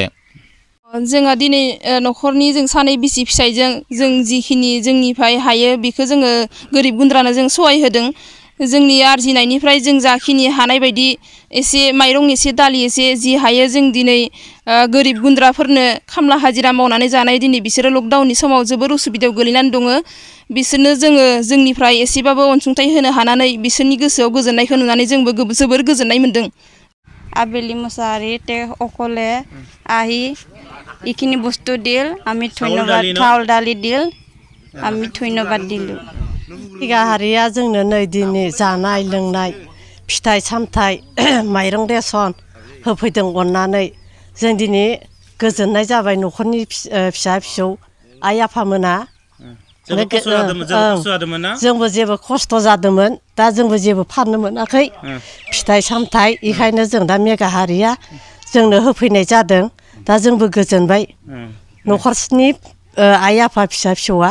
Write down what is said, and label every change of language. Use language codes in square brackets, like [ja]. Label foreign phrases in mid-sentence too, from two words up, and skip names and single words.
[brx] जोंहा दिनै न'खरनि जों सानै बिसि फिसायजों जों जिखिनि जोंनिफ्राय हायो बेखौ जोङो गोरिब गुन्द्रानो जों सहाय होदों जोंनि आरजिनायनिफ्राय जों जाखिनि हानाय बायदि एसे माइरं एसे दालि एसे जि हायो जों दिनै गोरिब गुन्द्राफोरनो खामला हाजिरा मावनानै जानाय दिनै बिसोरो लकडाउननि समाव जोबोर उसुबिदायाव गोलैनानै दङ बिसोरनो जोङो जोंनिफ्राय एसेबाबो अनसुंथाइ होनो हानानै बिसोरनि गोसोआव गोजोननायखौ नुनानै जोंबो जोबोर गोजोननाय मोन्दों। [as] आबेलि मोसाहारि তে অকলে আহি এইখিনি বস্তু দিল আমি ধন্যবাদ চাউল দালি দিল আমি ধন্যবাদ দিলোঁ। [brx] मेघाहारिया जोंनो नै दिनै जानाय लोंनाय फिथाइ सामथाइ माइरं रेसन होफैदों अननानै जों दिनै गोजोननाय जाबाय न'खरनि फिसा फिसौ आइ आफामोना जोंबो जेबो खस्थ' जादोंमोन दा जोंबो जेबो फाननो मोनाखै फिथाइ सामथाइ बेखायनो जों दा मेघाहारिया जोंनो होफैनाय जादों दा जोंबो गोजोनबाय न'खरनि आइ आफा फिसा फिसौआ।